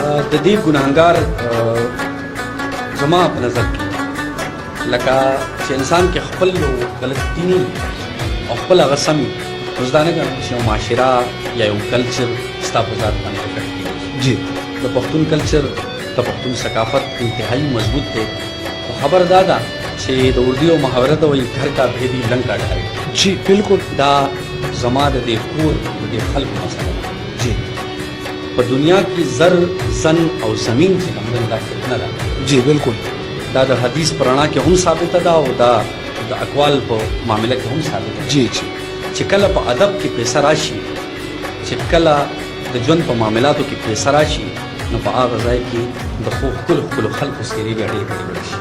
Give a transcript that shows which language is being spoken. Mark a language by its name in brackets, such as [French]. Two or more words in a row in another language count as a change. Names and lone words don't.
[Pashto] د دې ګناهګار زما په نظر کې لکه چې انسان کې خپل غلط دیني او خپل هغه سم اوس دا نه ګڼم چې یو معاشره یا یو کلچر ستا په ذات باندې افیکټ کېږي. جی د پښتون کلچر د پښتون ثقافت انتهایی مضبوط دی. خبر دا ده چې د اردو محاوره ته وایي [Urdu] گھر کا بھیدی لنکا ڈھائی. [Pashto] جی بالکل دا زما د دې کور د دې خلکو مسله ده. جی په دنیا کې زر زن او زمین چې کوم دا فتنه ده جی بالکل دا د حدیث پرانا کې هم ثابته ده او دا د اقوال په معاملې کې هم ثابته ده. جی جی چې کله په ادب کې پیسه راشي، چې کله د ژوند په معاملاتو کې پیسه راشي، نو په هغه ځای کې د خپلو خلکو سیرې بیا ډېرې ګډې شي.